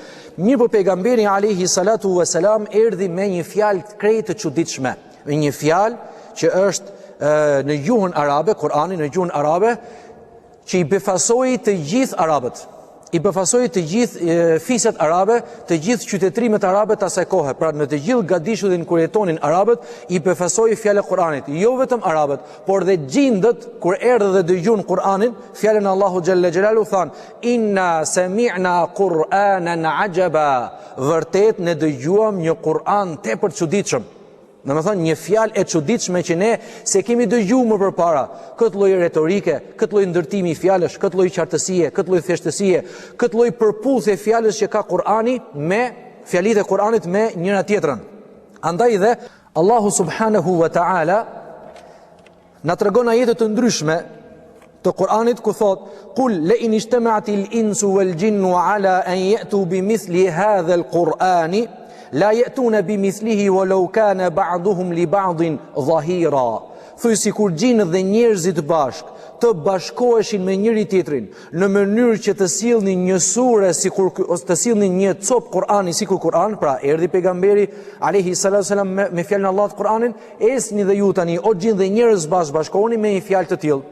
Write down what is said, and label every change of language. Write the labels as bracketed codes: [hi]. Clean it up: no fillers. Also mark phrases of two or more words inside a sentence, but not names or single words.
[sq] Mirë po pejgamberi [ar] عليه الصلاة والسلام [sq] erdhi me një fjalë krejt të çuditshme, me një fjalë që është në gjuhën arabe, Kur'ani në gjuhën arabe, që i befasoi të gjithë arabët. I befasoi të gjithë fiset arabe, të gjithë qytetrimet arabe të asaj kohe. Pra në të gjithë gadishullin kur jetonin arabët, i befasoi fjalën e Kur'anit. Jo vetëm arabët, por dhe gjindët kur erdhën dhe dëgjuan Kur'anin, fjalën e Allahut [ar] جل جلاله [sq] thanë: [ar] "إنا سمعنا قرآنا عجبا." [sq] Vërtet ne dëgjuam një Kur'an tepër çuditshëm. Domethënë një fjalë e çuditshme që ne se kemi dëgjuar më përpara. Këtë lloj retorike, këtë lloj ndërtimi i fjalësh, këtë lloj qartësie, këtë lloj thjeshtësie, këtë lloj përputhje fjalës që ka Kur'ani me fjalitë e Kur'anit me njëra tjetrën. Andaj dhe Allahu [ar] سبحانه وتعالى [sq] na tregon ajete të ndryshme të Kur'anit ku thot: [ar] "قل لئن اجتمعت الإنس والجن على أن يأتوا بمثل هذا القرآن لا يأتون بمثله ولو كان بعضهم لبعض ظهيرا." [sq] Thuaj sikur gjinët dhe njerëzit bashk të bashkoheshin me njëri tjetrin në mënyrë që të sillnin një sure ose të sillnin një cop Kur'ani sikur Kur'an, pra erdhi pejgamberi [ar] عليه الصلاة والسلام [sq] me fjalën e Allahut Kur'anin, esni dhe ju tani o gjin dhe njerëz bashkohuni me një fjalë të tillë.